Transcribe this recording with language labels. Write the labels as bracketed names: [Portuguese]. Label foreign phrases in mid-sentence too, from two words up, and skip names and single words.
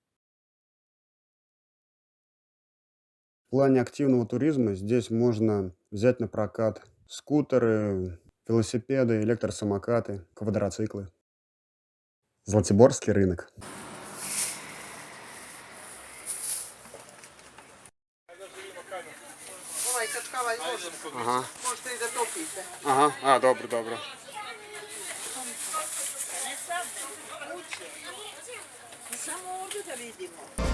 [Russian] В плане активного туризма здесь можно взять на прокат скутеры, велосипеды, электросамокаты, квадроциклы. Златиборский рынок. Ага. [Serbian] Možete i da topite. [Russian] Ага, добре, добре. [Serbian] Samo ovdje da vidimo.